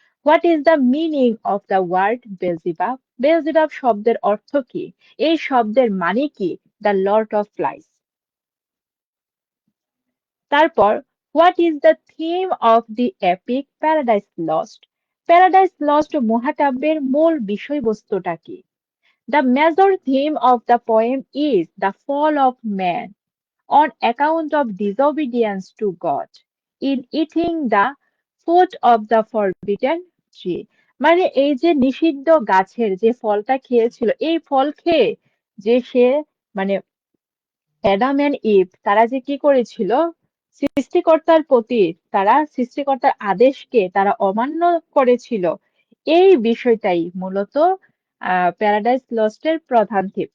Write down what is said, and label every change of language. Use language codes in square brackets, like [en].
[en] What is the meaning of the word Beelzebub? Beelzebub [bn] শব্দের অর্থ কি? এই শব্দের মানে কি? [en] The lord of flies. তারপর what is the theme of the epic Paradise Lost? [bn] Paradise lost মহাকাব্যের মূল বিষয়বস্তুটা কি? [en] The major theme of the poem is the fall of man on account of disobedience to God in eating the fruit of the forbidden tree. [bn] মানে এই যে নিষিদ্ধ গাছের যে ফলটা খেয়েছিল, এই ফল খেয়ে যে সে মানে অ্যাডাম এন্ড ইভ তারা যে কি করেছিল, সৃষ্টিকর্তার প্রতি তারা সৃষ্টিকর্তার আদেশকে তারা অমান্য করেছিল। এই বিষয়টাই মূলত প্যারাডাইস লস্টের প্রধান থিম।